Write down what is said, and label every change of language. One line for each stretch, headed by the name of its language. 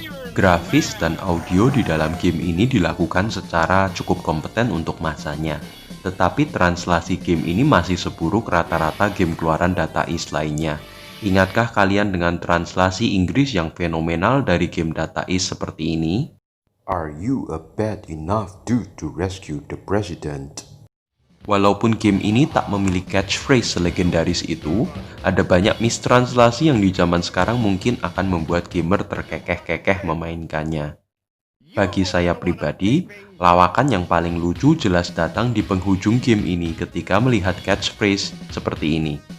Indonesian: Grafis dan audio di dalam game ini dilakukan secara cukup kompeten untuk masanya, tetapi translasi game ini masih seburuk rata-rata game keluaran Data East lainnya. Ingatkah kalian dengan translasi Inggris yang fenomenal dari game Data East seperti ini?
English: Are you a bad enough dude to rescue the president?
Indonesian: Walaupun game ini tak memiliki catchphrase selegendaris itu, ada banyak mistranslasi yang di zaman sekarang mungkin akan membuat gamer terkekeh-kekeh memainkannya. Bagi saya pribadi, lawakan yang paling lucu jelas datang di penghujung game ini ketika melihat catchphrase seperti ini.